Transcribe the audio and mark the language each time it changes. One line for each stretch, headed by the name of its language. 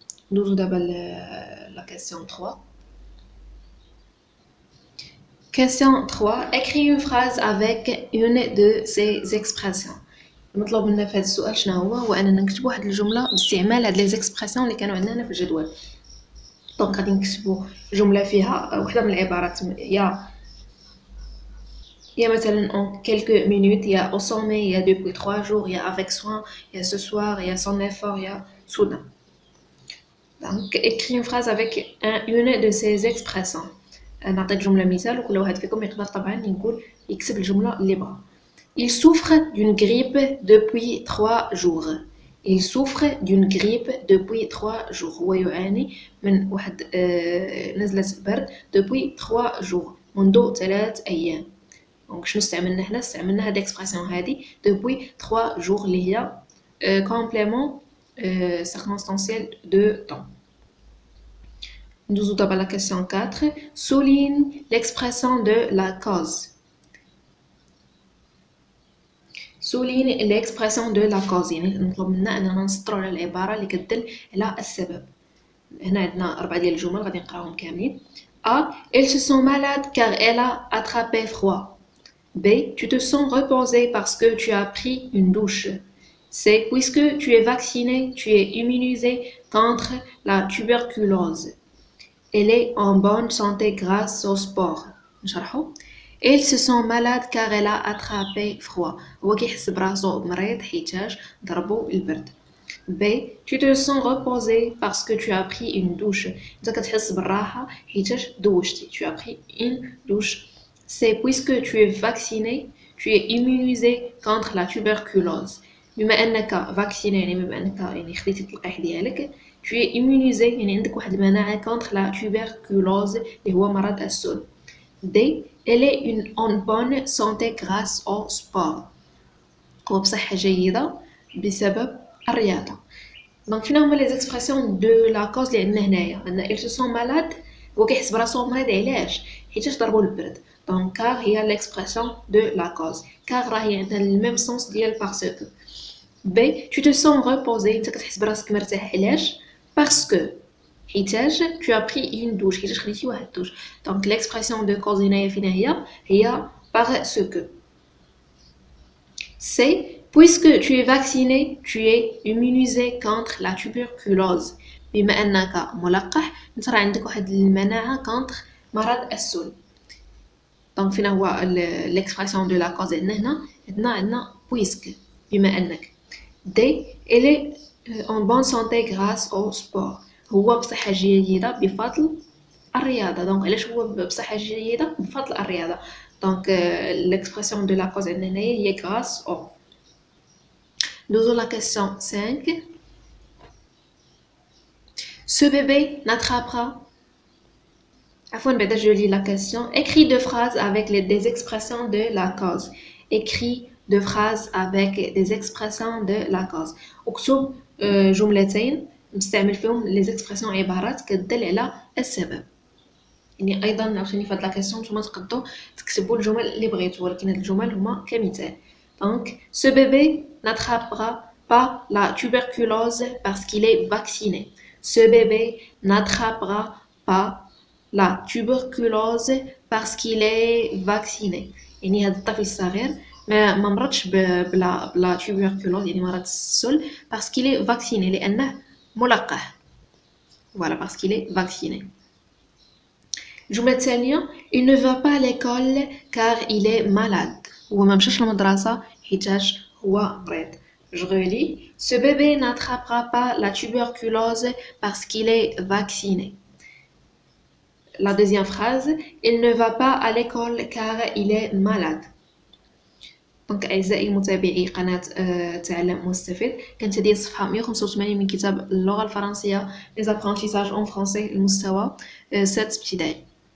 French: Nous avons la question 3. Question 3. Écris une phrase avec une de ces expressions.
Arabic: المطلوب منا في هذا السؤال شنو هو اننا نكتبوا واحد الجمله باستعمال هاد لي زيكسبرسيون اللي كانوا عندنا في الجدول. دونك غادي نكتبوا جمله فيها وحده من العبارات يا مثلا
French: en quelques minutes
Arabic: يا
French: au sommet
Arabic: يا
French: depuis 3 jours
Arabic: يا
French: avec soin
Arabic: يا
French: ce soir
Arabic: يا
French: sans effort
Arabic: يا soudain.
French: donc écris une phrase avec une de ces expressions.
Arabic: نعطيك جمله مثال وكل واحد فيكم يقدر طبعا يقول يكتب الجمله اللي بغا.
French: Il souffre d'une grippe depuis 3 jours. Il souffre d'une grippe depuis 3 jours.
Arabic: هو يعاني من واحد نزلة برد
French: depuis 3 jours.
Arabic: منذ 3 أيام. دونك شنو استعملنا هنا؟ استعملنا هاد الاكسبرسيون هادي
French: depuis 3 jours
Arabic: اللي هي
French: complément circonstanciel de temps. Nous avons la question 4. Souligne l'expression de la cause. souligne l'expression de la cause
Arabic: يعني نطلب منا اننا نسطروا على العباره اللي كتدل على السبب. هنا عندنا 4 ديال الجمل غادي نقراهم كاملين.
French: A. Elle se sent malade car elle a attrapé froid. B. Tu te sens reposé parce que tu as pris une douche. C. Puisque tu es vacciné, tu es immunisé contre la tuberculose. Elle est en bonne santé grâce au sport.
Arabic: نشرحوا.
French: Elle se sent malade car elle a attrapé froid.
Arabic: هو كيحس براسو مريض حيتاش ضربو البرد.
French: B. Tu te sens reposé parce que tu as pris une douche.
Arabic: انت كتحس بالراحة حيتاش دوشتي.
French: Tu as pris une douche. C. Puisque tu es vacciné, tu es immunisé contre la tuberculose.
Arabic: بما انك فاكسيني يعني بما انك يعني خديتي التلقيح ديالك
French: tu es immunisé
Arabic: يعني عندك واحد المناعة
French: contre la tuberculose
Arabic: اللي هو مرض السل.
French: D. Elle est en bonne santé grâce au sport.
Arabic: هو بصحة جيدة بسبب الرياضة. دونك فينا هما لي زيكسبرسيون دو لا كوز اللي عندنا هنايا. عندنا
French: il se sent malade
Arabic: هو كيحس براسو مريض علاش؟ حيتاش ضربو البرد. دونك كار هي ليكسبرسيون دو لا كوز. كار راهي عندها الميم سونس ديال باسكو.
French: B. Tu te sens reposé
Arabic: انت كتحس براسك مرتاح علاش؟ باسكو حيتاش
French: tu as pris une douche
Arabic: حيتاش خديتي واحد الدوش. دونك ليكسبرسيون دو كوز هنايا فينا هي باسكو.
French: C. Puisque tu es vacciné, tu es immunisé contre la tuberculose.
Arabic: بما أنك ملقح انت راه عندك واحد المناعة contre مرض السل. دونك فينا هو ليكسبرسيون دو لا كوز عندنا puisque بما أنك.
French: D. Elle est en bonne santé grâce au sport.
Arabic: هو بصحة جيدة بفضل الرياضة. دونك علاش هو بصحة جيدة؟ بفضل الرياضة. دونك
French: l'expression de la cause
Arabic: عندنا هنايا هي grâce au.
French: Nous avons la question 5. Ce bébé n'attrapera Afin de je lis la question. Écris deux phrases avec des expressions de la cause. Écris deux phrases avec des expressions de la cause.
Arabic: اكتب جملتين نستعمل فيهم les expressions عبارات كتدل على السبب. يعني ايضا عاوتاني في هاد لا كيسيون نتوما تقدروا تكتبوا الجمل اللي بغيتوا ولكن هاد الجمل هما كمثال.
French: Donc ce bébé n'attrapera pas la tuberculose parce qu'il est vacciné. Ce bébé n'attrapera pas la tuberculose parce qu'il est vacciné.
Arabic: يعني هذا الطفل الصغير ما مرضش بلا tuberculose يعني مرض السل
French: parce qu'il est vacciné
Arabic: لأنه ملقح.
French: Voilà parce qu'il est vacciné.
Arabic: الجملة الثانية
French: il ne va pas à l'école car il est malade.
Arabic: هو ما مشاش للمدرسة حيتاش هو مريض.
French: Je relis. Ce bébé n'attrapera pas la tuberculose parce qu'il est vacciné. La deuxième phrase, il ne va pas à l'école car il est malade.
Arabic: دونك اعزائي متابعي قناه تعلم مستفيد، كانت هذه الصفحه 185 من كتاب اللغه الفرنسيه لي زابرونتيساج اون فرونسي المستوى 7 ابتدائي.